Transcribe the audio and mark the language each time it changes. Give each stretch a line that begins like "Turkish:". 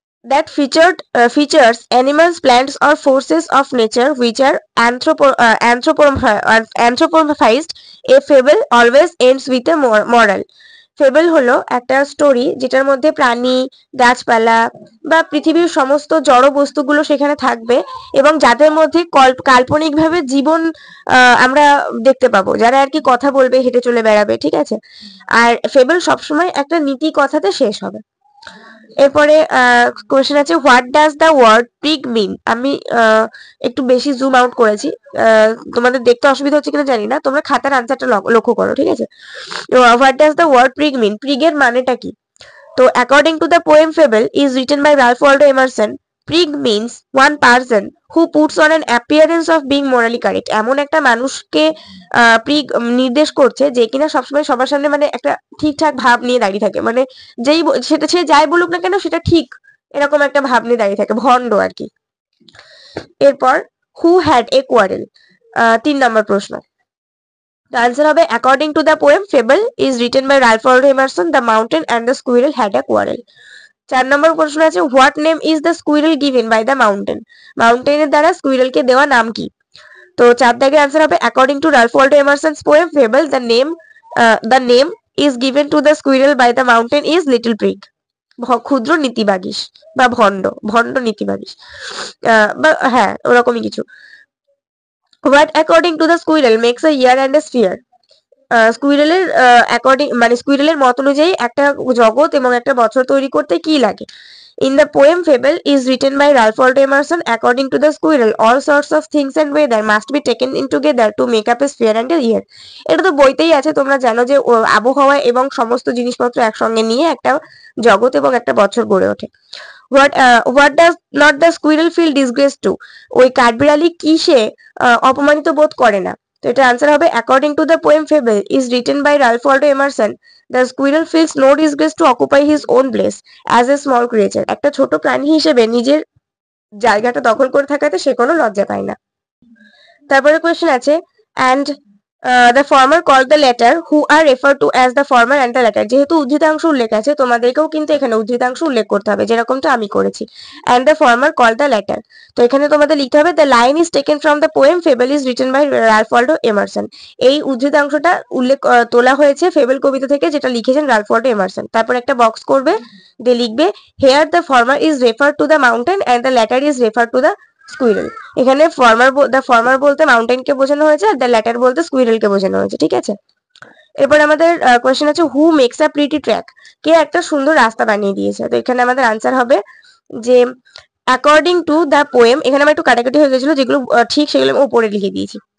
English: that features animals, plants, or forces of nature which are anthropomorphized. A fable always ends with a moral.
Bangla: Fable হলো একটা story যেটার মধ্যে প্রাণী, গাছপালা বা পৃথিবীর সমস্ত জড় বস্তুগুলো সেখানে থাকবে এবং যাদের মধ্যে কাল্পনিকভাবে জীবন আমরা দেখতে পাবো, যারা আর কি কথা বলবে, হেঁটে চলে বেড়াবে, ঠিক আছে। আর ফেবল সবসময় একটা নীতি কথাতে শেষ হবে। এরপরে কোয়েশ্চেন আছে,
English: What does the word prig mean.
Bangla: আমি একটু বেশি জুম আউট করেছি, তোমাদের দেখতে অসুবিধা হচ্ছে কিনা জানি না, তোমরা খাতার আনসারটা লক্ষ্য করো, ঠিক আছে।
English: what does the word prig mean,
Bangla: প্রিগের মানেটা কি? তো
English: According to the poem fable is written by Ralph Waldo Emerson, prig means one person who puts on an appearance of being morally correct.
Bangla: এমন একটা মানুষকে প্রিগ নির্দেশ করছে যে কিনা সবসময় সবার সামনে মানে একটা ঠিকঠাক ভাব নিয়ে দাঁড়িয়ে থাকে, মানে যেই সেটা সে যাই বলুক না কেন সেটা ঠিক, এরকম একটা ভাব নিয়ে দাঁড়িয়ে থাকে, ভণ্ড আর কি। এরপর
English: who had a quarrel,
Bangla: 3 নম্বর প্রশ্ন।
English: The answer
Bangla: হবে
English: according to the poem fable is written by Ralph Waldo Emerson, the mountain and the squirrel had a quarrel.
Bangla: 4 নম্বর প্রশ্ন আছে,
English: what name is the squirrel given by the mountain?
Bangla: মাউন্টেনের দ্বারা স্কুইরেলকে দেওয়া নাম কি? তো 4 দাগের আনসার হবে
English: according to Ralph Waldo Emerson's poem fable the name is given to the squirrel by the mountain is little pig.
Bangla: ক্ষুদ্র নীতিবাগীশ বা ভণ্ড নীতিবাগীশ, বা হ্যাঁ ওরকমই কিছু।
English: What according to the squirrel makes a year and a sphere?
Bangla: স্কুইরেলের মানে স্কুইরেলের মত অনুযায়ী একটা জগৎ এবং একটা বছর তৈরি করতে কি লাগে?
English: In the poem fable is written by Ralph Waldo Emerson, according to the squirrel all sorts of things and weather must be taken in together to make up a sphere and a year.
Bangla: এটা তো বইতেই আছে, তোমরা জানো যে আবহাওয়া এবং সমস্ত জিনিসপত্র একসঙ্গে নিয়ে একটা জগৎ এবং একটা বছর গড়ে ওঠে।
English: What does not the squirrel feel disgrace to?
Bangla: ওই কাঠবিড়ালি কিসে অপমানিত বোধ করে না? তো এটা আনসার হবে
English: according to the poem fable is written by Ralph Waldo Emerson, the squirrel feels no disgrace to occupy his own place as a small creature.
Bangla: একটা ছোট প্রাণী হিসেবে নিজের জায়গাটা দখল করে থাকাতে সে কোনো লজ্জা পায় না। তারপরে কোয়েশ্চেন আছে,
English: and the former called the latter who are referred to as the former and the latter.
Bangla: যেহেতু উদ্ধৃতাংশ উল্লেখ আছে তোমাদেরকেও কিন্তু এখানে উদ্ধৃতাংশ উল্লেখ করতে হবে, যেরকমটা আমি করেছি।
English: and the former called the latter,
Bangla: তো এখানে তোমাদের লিখতে হবে
English: the line is taken from the poem fable is written by Ralph Waldo Emerson.
Bangla: এই উদ্ধৃতাংশটা তোলা হয়েছে ফেবল কবিতা থেকে, যেটা লিখেছেন রালফ ওয়াল্ডো এমারসন। তারপর একটা বক্স করবে, দিয়ে লিখবে
English: here the former is referred to the mountain and the latter is referred to the squirrel.
Bangla: এখানে ফর্মার বলতে মাউন্টেন কে বোঝানো হয়েছে আর দ্য ল্যাটার বলতে স্কুইরেল কে বোঝানো হয়েছে, ঠিক আছে। এরপর আমাদের কোয়েশ্চেন আছে,
English: who makes a pretty track,
Bangla: কে একটা সুন্দর রাস্তা বানিয়ে দিয়েছে? তো এখানে আমাদের আনসার হবে যে
English: according to the poem,
Bangla: এখানে আমার একটু কাটাকাটি হয়ে গেছিল, যেগুলো ঠিক সেগুলো আমি উপরে লিখে দিয়েছি।